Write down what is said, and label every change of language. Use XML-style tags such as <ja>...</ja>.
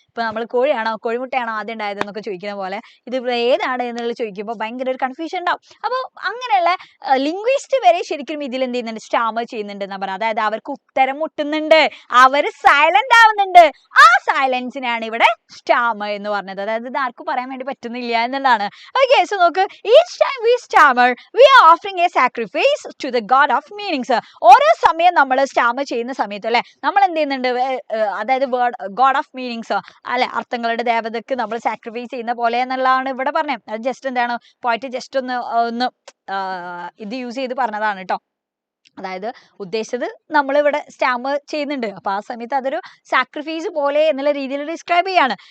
<ml>ഇപ്പൊ നമ്മൾ കോഴിയാണോ കോഴിമുട്ടയാണോ ആദ്യം ഉണ്ടായത് എന്നൊക്കെ ചോദിക്കുന്ന പോലെ ഇത് ഏതാണ് എന്നുള്ളത് ചോദിക്കുമ്പോൾ ഭയങ്കര ഒരു കൺഫ്യൂഷൻ ഉണ്ടാവും. അപ്പോൾ അങ്ങനെയുള്ള ലിംഗ്വിസ്റ്റ് വരെ ശരിക്കും ഇതിൽ എന്ത് ചെയ്യുന്നുണ്ട്? സ്റ്റാമർ ചെയ്യുന്നുണ്ട് എന്നാ പറയുക. അതായത് അവർക്ക് ഉത്തരം മുട്ടുന്നുണ്ട്, അവർ സൈലന്റ് ആവുന്നുണ്ട്. ആ സൈലൻസിനാണ് ഇവിടെ സ്റ്റാമർ എന്ന് പറഞ്ഞത്. അതായത് ഇത് ആർക്കും പറയാൻ വേണ്ടി പറ്റുന്നില്ല എന്നുള്ളതാണ്.</ml> <en>Okay, so നോക്ക്, each time we stammer we are offering a sacrifice to the god of meanings.</en> <ml>ഓരോ സമയം നമ്മൾ സ്റ്റാമർ ചെയ്യുന്ന സമയത്ത് അല്ലെ നമ്മൾ എന്ത് ചെയ്യുന്നുണ്ട്? അതായത് ഗോഡ് ഓഫ് മീനിങ്സ് അല്ലെ, അർത്ഥങ്ങളുടെ ദേവതക്ക് നമ്മൾ സാക്രിഫൈസ് ചെയ്യുന്ന പോലെ എന്നുള്ളതാണ് ഇവിടെ പറഞ്ഞത്. അത് ജസ്റ്റ് എന്താണ്? പോയിട്ട് ജസ്റ്റ് ഒന്ന് ഇത് യൂസ് ചെയ്ത് പറഞ്ഞതാണ് കേട്ടോ. അതായത് ഉദ്ദേശിച്ചത് നമ്മളിവിടെ സ്റ്റാമർ ചെയ്യുന്നുണ്ട്. അപ്പൊ ആ സമയത്ത് അതൊരു സാക്രിഫൈസ് പോലെ എന്നുള്ള രീതിയിൽ ഡിസ്ക്രൈബ് ചെയ്യാണ്.</ml>